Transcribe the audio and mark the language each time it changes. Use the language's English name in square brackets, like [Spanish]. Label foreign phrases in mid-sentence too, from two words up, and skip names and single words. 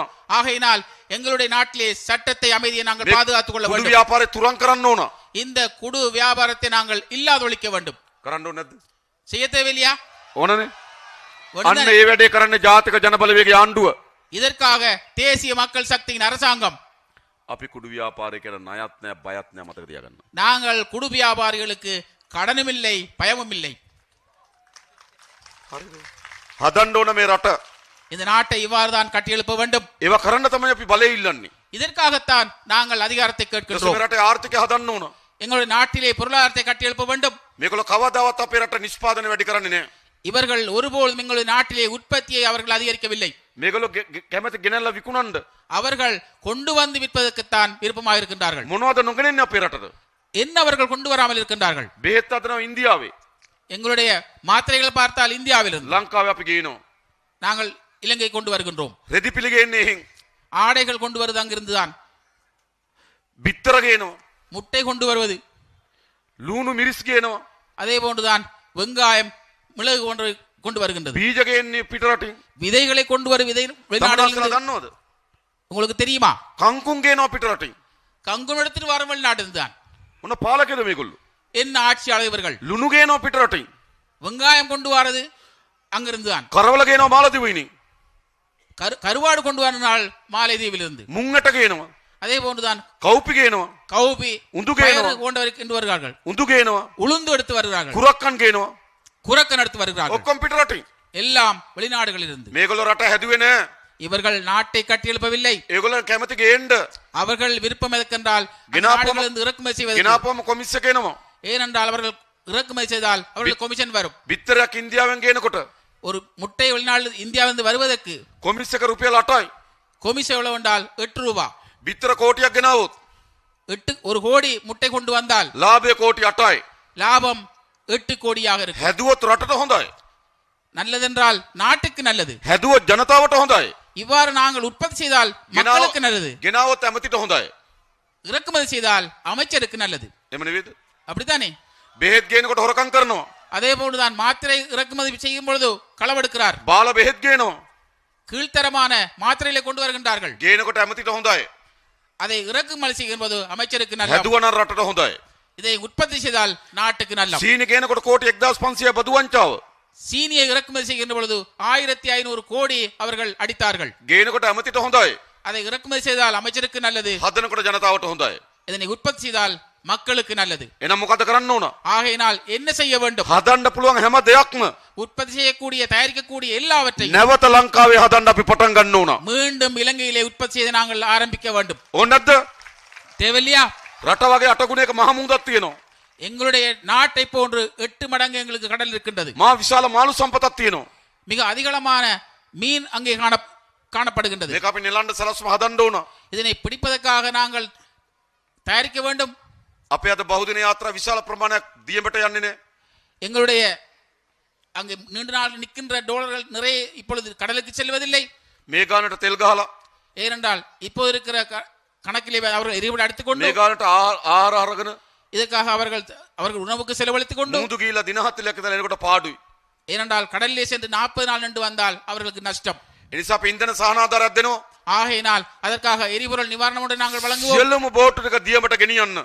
[Tamil] ஆகையினால் எங்களுடைய நாட்டிலே சட்டத்தை அமைதியை நாங்கள் பாதுகாத்துக் கொள்ள [Sinhala] කුඩු [Tamil] வேண்டும். [Sinhala] ව්‍යාපාරේ තුරන් කරන්න ඕන. [Tamil] இந்த குடு வியாபாரத்தை நாங்கள் இல்லாதொழிக்க வேண்டும். [Sinhala] කරන්න ඕනේ නැද්ද? [Tamil] செய்ய தேவையில்லையா? [Sinhala] ඕනනේ. අන්න [Tamil] ஒன்றுதான். [Sinhala] ඒ වැඩේ කරන්නේ ජාතික ජනබලවේගයේ ආණ්ඩුව. [Tamil] இதற்காக தேசிய மக்கள் சக்தியின் அரசாங்கம். [Sinhala] අපි කුඩු ව්‍යාපාරේ කරන ණයත් නැහැ බයත් නැහැ මතක තියාගන්න. [Tamil] நாங்கள் குடு வியாபாரிகளுக்கு கடனும் இல்லை பயமும் இல்லை. [Sinhala] හරිද? හදන්න ඕන මේ රට. [Tamil] இந்த நாட்டை இவ்வாறு தான் கட்டியெழுப்ப வேண்டும். [Sinhala] ඒවා කරන්න තමයි අපි බලය ඉල්ලන්නේ. [Tamil] இதற்காகத்தான் நாங்கள் அதிகாரத்தை [Sinhala] මේ [Tamil] கேட்கின்றோம். [Sinhala] රටේ ආර්ථිකය හදන්න ඕන. [Tamil] எங்களுடைய நாட்டிலே பொருளாதாரத்தை கட்டியெழுப்ப வேண்டும். [Sinhala] මේගොල්ලෝ කවදාවත් අපේ රට නිෂ්පාදනය වැඩි කරන්නේ නැහැ. [Tamil] இவர்கள் ஒருபோதும் எங்களுடைய நாட்டிலே உற்பத்தியை அவர்கள் அதிகரிக்கவில்லை. [Sinhala] මේගොල්ලෝ කැමති ගෙනල්ලා විකුණන්න. [Tamil] அவர்கள் கொண்டு வந்து விற்பதற்குத்தான் விருப்பமாக இருக்கின்றார்கள். [Sinhala] මොනවද නොගෙනන්නේ අපේ රටට? [Tamil] என்ன அவர்கள் கொண்டு வராமல் இருக்கின்றார்கள்? [Sinhala] බෙහෙත් හදනවා ඉන්දියාවේ. [Tamil] எங்களுடைய மாத்திரைகள் பார்த்தால் இந்தியாவிலிருந்து, [Sinhala] ලංකාවේ අපි ගේනවා. [Tamil] நாங்கள் இலங்கை கொண்டு வருகின்றோம். [Sinhala] රෙදි පිළි ගේන්නේ එහෙන්. [Tamil] ஆடைகள் கொண்டு வருவது அங்கிருந்துதான். [Sinhala] බිත්තර ගේනවා. [Tamil] முட்டை கொண்டு வருவது, [Sinhala] ලූණු මිරිස් ගේනවා. [Tamil] அதே போன்றுதான் வெங்காயம் மிளகு கொண்டு கொண்டு வருகின்றது. [Sinhala] බීජ ගේන්නේ පිට රටින්. [Tamil] விதைகளை கொண்டு வரும் விதை [Sinhala] තමුන්නාසලා [Tamil] வெளிநாடுகளிலிருந்து. [Sinhala] දන්නවද? [Tamil] உங்களுக்கு தெரியுமா? [Sinhala] කංකුම් ගේනවා පිට රටින්. [Tamil] கங்குன் எடுத்துட்டு வர வெளிநாட்டிலிருந்து தான். [Sinhala] මොන පාලකද මේගොල්ලෝ? [Tamil] என்ன ஆட்சியாளர் இவர்கள்? [Sinhala] ලුණු ගේනවා පිට රටින්. [Tamil] வெங்காயம் கொண்டு வரது அங்கிருந்து தான். [Sinhala] කරවල ගේනවා මාලදිවයිනේ. [Tamil] கருவாடு கொண்டு வரனால் மாலைதீவிலிருந்து. [Sinhala] මුංගට ගේනවා. [Tamil] அதே போன்றுதான் [Sinhala] කවුපි ගේනවා. [Tamil] கௌபி உந்து பயறு கேணும். கொண்டு வருகிறார்கள். [Sinhala] උඳු ගේනවා. [Tamil] உளுந்து எடுத்து வருகிறார்கள். [Sinhala] කුරක්කන් ගේනවා. [Tamil] குரக்கன் எடுத்து வருகிறார்கள். [Sinhala] ඔක්කොම පිට රටින්. [Tamil] எல்லாம் வெளிநாடுகளிலிருந்து. [Sinhala] මේගොල්ලෝ රට හැදුවේ නෑ. [Tamil] இவர்கள் நாட்டை கட்டியெழுப்பவில்லை. [Sinhala] ඒගොල්ලෝ කැමති ගේන්න. [Tamil] அவர்கள் விருப்பம் எதற்கென்றால் [Sinhala] ගෙනාපුවම [Tamil] நாடுகளிலிருந்து இறக்குமதி செய்வது. [Sinhala] ගෙනාපුවම කොමිස් එක එනවා. [Tamil] ஏனென்றால் அவர்கள் இறக்குமதி செய்தால் அவர்கள் கொமிஷன் வரும். [Sinhala] බිත්තරයක් ඉන්දියාවෙන් ගේනකොට [Tamil] ஒரு முட்டை வெளிநாடு இந்தியாவிலிருந்து வருவதற்கு [Sinhala] කොමිස් එක රුපියල් 8යි. [Tamil] கொமிஷன் எவ்வளவு என்றால் 8 ரூபாய். [Sinhala] බිත්තර කෝටියක් ගෙනාවොත් [Tamil] 1 கோடி முட்டை கொண்டு வந்தால் [Sinhala] ලාභය කෝටි 8යි. [Tamil] லாபம் 8 கோடியாக இருக்கு. [Sinhala] හැදුවොත් රටට හොඳයි. [Tamil] நல்லதென்றால் நாட்டுக்கு நல்லது. [Sinhala] හැදුවොත් ජනතාවට හොඳයි. [Tamil] இவ்வாறு நாங்கள் உற்பத்தி செய்தால் மக்களுக்கு நல்லது. [Sinhala] ගෙනාවොත් ඇමතිට හොඳයි. [Tamil] இறக்குமதி செய்தால் அமைச்சருக்கு நல்லது. [Sinhala] එහෙම නෙවෙයිද? [Tamil] அப்படித்தானே? [Sinhala] බෙහෙත් ගේනකොට හොරකම් කරනවා. [Tamil] அதே போன்றுதான் மாத்திரை இறக்குமதி செய்யும் பொழுது களவெடுக்கிறார். [Sinhala] බාල බෙහෙත් ගේනවා. [Tamil] கீழ்த்தரமான மாத்திரைகளை கொண்டு வருகின்றார்கள். [Sinhala] ගේනකොට ඇමතිට හොඳයි. [Tamil] அதை இறக்குமதி செய்யும் போது அமைச்சருக்கு நல்லது. [Sinhala] හැදුවනම් රටට හොඳයි. [Tamil] இதை உற்பத்தி செய்தால் நாட்டுக்கு நல்லது. [Sinhala] සීනි ගේනකොට කෝටි 1500 බදු වංචාව. [Tamil] சீனியை இறக்குமதி செய்கின்ற பொழுது 1500 கோடி அவர்கள் அடித்தார்கள். [Sinhala] ගේනකොට ඇමතිට හොඳයි. [Tamil] அதை இறக்குமதி செய்தால் அமைச்சருக்கு நல்லது. [Sinhala] හදනකොට ජනතාවට හොඳයි. [Tamil] இதனை உற்பத்தி செய்தால் மக்களுக்கு நல்லது. [Sinhala] එහෙනම් මොකද කරන්න ඕන? [Tamil] ஆகையினால் என்ன செய்ய வேண்டும்? [Sinhala] හදන්න පුළුවන් හැම දෙයක්ම [Tamil] உற்பத்தி செய்யக்கூடிய தயாரிக்கக்கூடிய எல்லாவற்றையும் [Sinhala] නැවත ලංකාවේ හදන්න අපි පටන් ගන්න ඕන. [Tamil] மீண்டும் இலங்கையிலே உற்பத்தி செய்து நாங்கள் ஆரம்பிக்க வேண்டும். [Sinhala] ඕන නැද්ද? [Tamil] தேவையில்லையா? [Sinhala] රට වගේ අටගුණයක මහ මුහුදක් තියෙනවා. [Tamil] எங்களுடைய நாட்டை போன்று 8 மடங்கு எங்களுக்கு கடல் இருக்கின்றது. [Sinhala] මා විශාල මාළු සම්පතක් තියෙනවා. [Tamil] மிக அதிகளமான மீன் அங்கே காணப்படுகின்றது. [Sinhala] මේක අපි නෙලන්න සලස්ම හදන්න ඕන. [Tamil] இதனை பிடிப்பதற்காக நாங்கள் தயாரிக்க வேண்டும். [Sinhala] අපේ අද බහුදින යාත්‍රා විශාල ප්‍රමාණයක් දියඹට යන්නේ නේ. [Tamil] எங்களுடைய அங்கே நீண்ட நாள் நிற்கின்ற டாலர்கள் நிறைய இப்பொழுது கடலுக்கு செல்வதில்லை. [Sinhala] මේ ගානට තෙල් ගහලා [Tamil] ஏனென்றால் இப்போது இருக்கிற கணக்கிலே அவர்கள் எரிபொருள் எடுத்துக்கொண்டு [Sinhala] මේ ගානට ආහාර අරගෙන [Tamil] இதற்காக அவர்கள் உணவுக்கு செலவழித்துக் கொண்டு [Sinhala] මුහුදු ගිහිලා දින 7ක් ඉඳලා එනකොට පාඩුයි. [Tamil] ஏனென்றால் கடலிலே சென்று 40 நாள் நின்று வந்தால் அவர்களுக்கு நஷ்டம். [Sinhala] ඒ නිසා අපි ඉන්ධන සහනාධාරයක් දෙනවා. [Tamil] ஆகையினால் அதற்காக எரிபொருள் நிவாரணம் ஒன்றை நாங்கள் வழங்குவோம். [Sinhala] සියලුම බෝට් ටික දියඹට ගෙනියන්න.